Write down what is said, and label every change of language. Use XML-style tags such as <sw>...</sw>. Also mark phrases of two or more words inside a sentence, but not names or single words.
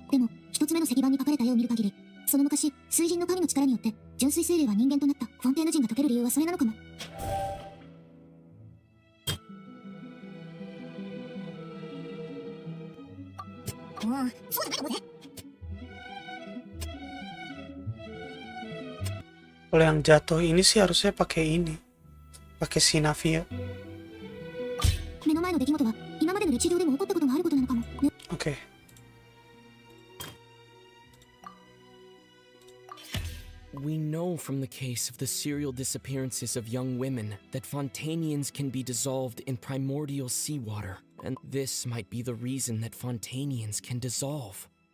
<ja>でも一つ目の石板に書かれた絵を見る限り、その昔水神の神の力によって純粋精霊は人間となった。フォンテーヌ人が溶ける理由はそれなのかも。そうじゃないかもね。</ja> <id>Kalau yang jatuh ini sih harusnya pakai ini, pakai Sinavia.</id> <ja>目の前の出来事は今までの歴史上でも起こったことがあることなのかも。ね。</ja> <en>Oke. We know from the case of the serial disappearances of young women that Fontainians can be dissolved in primordial seawater. and this might be the reason that Fontainians can dissolve.</en>